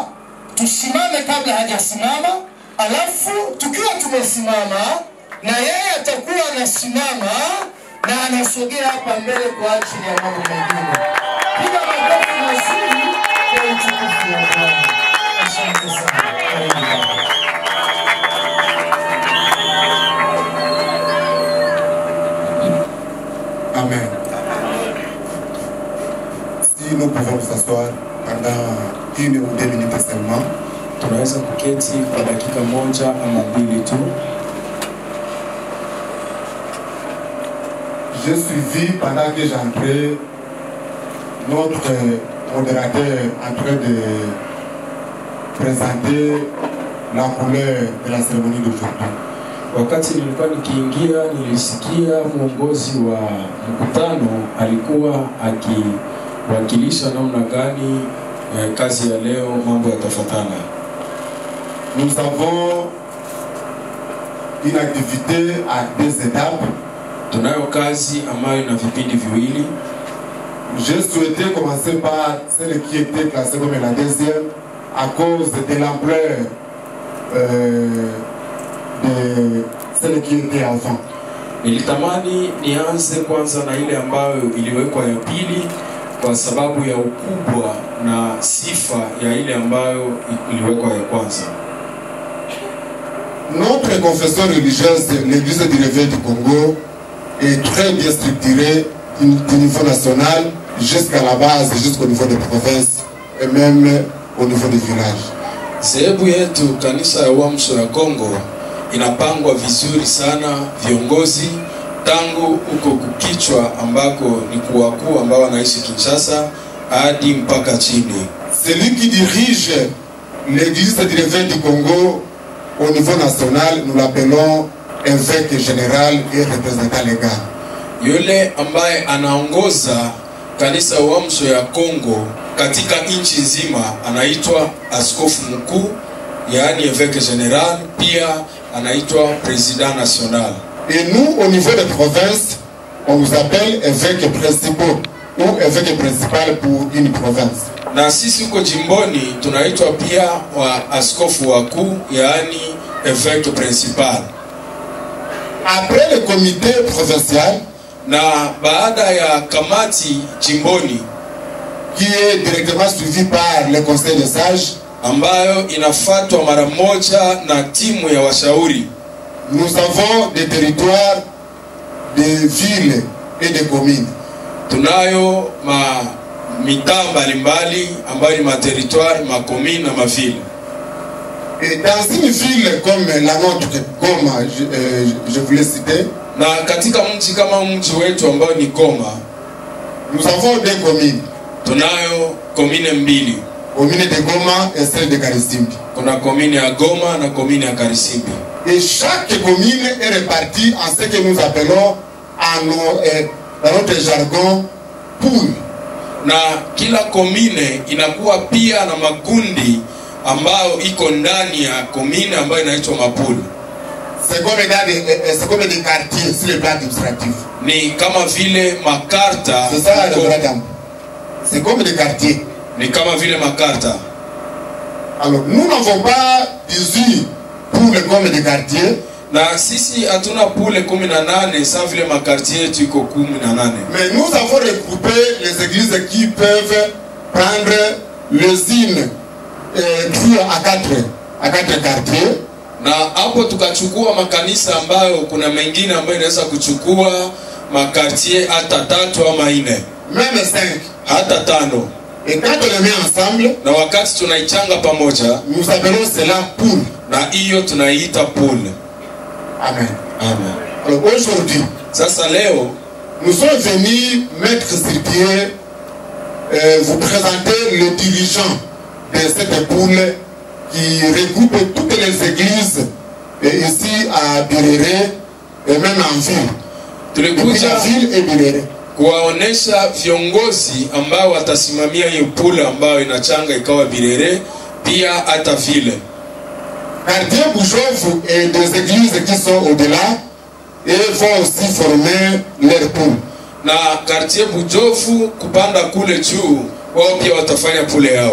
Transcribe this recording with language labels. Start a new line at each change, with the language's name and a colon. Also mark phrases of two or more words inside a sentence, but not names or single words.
Swahili: Tusimame kabla hajasimama, alafu tukiwa tumesimama na yeye atakuwa anasimama na anasogea hapa mbele kwa ajili ya mambo mengine. Piga makofi mazuri kwa utukufu wa Bwana. Asante sana. Amen.
French: Si nous pouvons nous asseoir pendant 1 ou 2 minutes seulement.
Swahili: Tunaweza kuketi kwa dakika moja ama mbili tu.
French: J'ai suivi pendant que j'entrais notre modérateur en train de présenter la couleur de la cérémonie d'aujourd'hui.
Swahili: Wakati nilikuwa nikiingia nilisikia mwongozi wa mkutano alikuwa akiwakilisha namna gani kazi ya leo mambo yatafuatana.
French: Nous avons une activité à 2 étapes.
Swahili: Tunayo kazi ambayo ina vipindi viwili.
French: J'ai souhaité commencer par celle qui était classée comme la deuxième à cause de l'ampleur de celle qui était avant.
Swahili: Nilitamani nianze kwanza na ile ambayo iliwekwa ya pili kwa sababu ya ukubwa na sifa ya ile ambayo iliwekwa ya kwanza.
French: Notre confession religieuse, l'Église du Réveil du Congo, est très bien structurée du niveau national jusqu'à la base, jusqu'au niveau des provinces et même au niveau des villages.
Swahili: Zehebu yetu kanisa ya Uamsho ya Kongo inapangwa vizuri sana, viongozi tangu huko kukichwa ambako ni kuwakuu ambao wanaishi Kinshasa hadi mpaka chini.
French: Celui qui dirige l'Église du Réveil du Congo au niveau national, nous l'appelons évêque général et représentant légal.
Swahili: Yule ambaye anaongoza kanisa Uamsho ya Kongo katika nchi nzima anaitwa askofu mkuu, yaani
French: évêque général,
Swahili: pia anaitwa
French: président national. Et nous, au niveau des provinces, on nous appelle évêques principaux ou évêque principal pour une province.
Swahili: Na sisi huko jimboni tunaitwa pia wa askofu wakuu, yaani
French: évêque principal. Après le comité provincial,
Swahili: na baada ya kamati jimboni
French: qui est directement suivi par le conseil des sages,
Swahili: ambayo inafuatwa mara moja na timu ya washauri,
French: nous avons des territoires, des villes et des communes.
Swahili: Tunayo mitaa mbalimbali ambayo ni materitoire, makomine na mavile.
French: Et dans une ville comme la nôtre, Goma, je voulais citer,
Swahili: na katika mji kama mji wetu ambao ni Goma,
French: nous avons deux communes.
Swahili: Tunayo komine mbili.
French: Commune de Goma et celle de Karisimbi.
Swahili: Kuna komine ya Goma na komine ya Karisimbi.
French: Et chaque commune est répartie en ce que nous appelons dans notre jargon pool.
Swahili: Na kila komine inakuwa pia na makundi ambayo iko ndani ya komine ambayo inaitwa mapuli.
French: C'est comme des quartiers sur le plan administratif.
Swahili: Ni kama vile makarta.
French: C'est ça le madame. C'est comme des quartiers.
Swahili: Ni kama vile makarta.
French: Alors nous n'avons pas 18 poules comme des quartiers.
Swahili: Na sisi hatuna pule 18 sawa vile makartier yetu iko 18.
French: Mais nous avons regroupé les églises qui peuvent prendre les unes à quatre quartiers.
Swahili: Na hapo tukachukua makanisa ambayo kuna mengine ambayo inaweza kuchukua makartier hata 3 ama 4.
French: Même 5.
Swahili: Hata 5.
French: Et quand on les met ensemble,
Swahili: na wakati tunaichanga pamoja,
French: nous appelons cela poule.
Swahili: Na hiyo tunaiita poule. Amen. Amen.
French: Alors aujourd'hui,
Swahili: sasa leo,
French: nous sommes venus mettre sur pied, vous présenter le dirigeant de cette poule qui regroupe toutes les églises ici à Birere et même en ville.
Swahili: Tulikuja
French: ville et Birere.
Swahili: Kuwaonesha viongozi ambao watasimamia hiyo pool ambayo inachanga ikawa Birere pia hata vile.
French: Quartier Bouchovu et des églises qui sont au-delà et vont aussi former leur pool.
Swahili: Na quartier Bujofu kupanda kule juu wao pia watafanya pule yao.